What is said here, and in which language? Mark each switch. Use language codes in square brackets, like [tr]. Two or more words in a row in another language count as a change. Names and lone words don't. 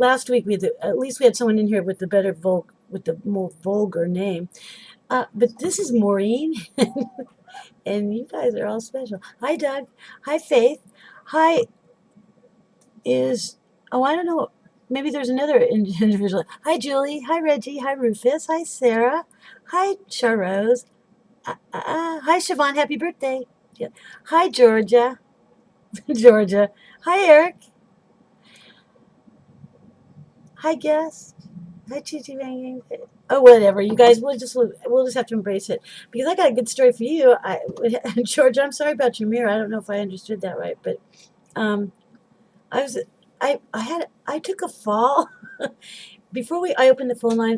[en] Last week at least we had someone in here with the more vulgar name. But this is Maureen, and you guys are all special. Hi, Doug. Hi, Faith. Hi, I don't know. Maybe there's another individual. Hi, Julie. Hi, Reggie. Hi, Rufus. Hi, Sarah. Hi, Charose. Hi, Siobhan. Happy birthday. Yeah. Hi, Georgia. Georgia. Hi, Eric. Hi, guest. Hi, Chichi Banging. Oh, whatever, you guys. We'll just have to embrace it because I got a good story for you. Georgia, I'm sorry about your mirror. I don't know if I understood that right, but I took a fall before I opened the phone lines.